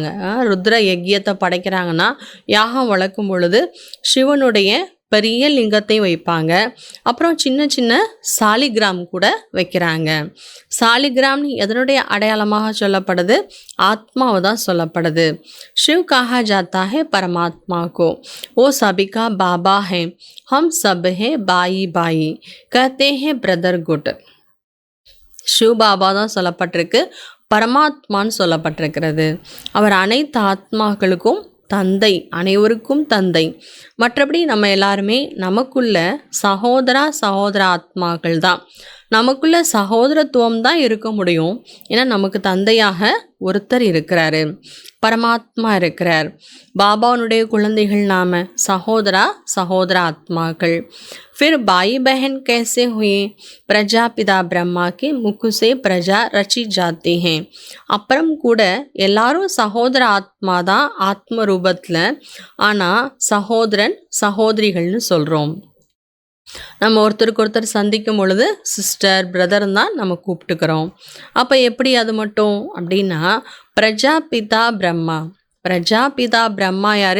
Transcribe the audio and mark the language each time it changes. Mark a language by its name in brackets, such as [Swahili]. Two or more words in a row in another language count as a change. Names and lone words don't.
[Tamil] ருத்ர யஜ்யத்தை படைக்கிறாங்கன்னா யாகம் வளர்க்கும் பொழுது சிவனுடைய பெரிய லிங்கத்தை வைப்பாங்க. அப்புறம் சின்ன சின்ன சாலிகிராம் கூட வைக்கிறாங்க. சாலிகிராம்னு எதனுடைய அடையாளமாக சொல்லப்படுது? ஆத்மாவை தான் சொல்லப்படுது. [Hindi] शिव कहा जाता है परमात्मा को, वो सभी का बाबा है, हम सब है बाई बाई, कहते हैं ब्रदर गुड. [Tamil] शिव बाबा தான் சொல்லப்பட்டிருக்கு, பரமாத்மான்னு சொல்லப்பட்டிருக்கிறது. அவர் அனைத்து ஆத்மாக்களுக்கும் தந்தை, அனைவருக்கும் தந்தை. மற்றபடி நம்ம எல்லாருமே நமக்குள்ள சகோதர ஆத்மாக்கள் தான். நமக்குள்ள சகோதரத்துவம் தான் இருக்க முடியும். ஏன்னா நமக்கு தந்தையாக ஒருத்தர் இருக்கிறாரு, பரமாத்மா இருக்கிறார். பாபாவுடைய குழந்தைகள் நாம சகோதர ஆத்மாக்கள். [Hindi] फिर भाई बहन कैसे हुए? प्रजापिता ब्रह्मा के मुख से प्रजा रची जाती हैं. [Tamil] அப்புறம் கூட எல்லாரும் சகோதர ஆத்மா தான் ஆத்ம ரூபத்தில். ஆனால் சகோதரன் சகோதரிகள்னு சொல்கிறோம். நம்ம ஒருத்தருக்கு ஒருத்தர் சந்திக்கும் பொழுது சிஸ்டர் பிரதர் தான் நம்ம கூப்பிட்டுக்கிறோம். அப்போ எப்படி அது மட்டும் அப்படின்னா, பிரஜாபிதா பிரம்மா யாரு?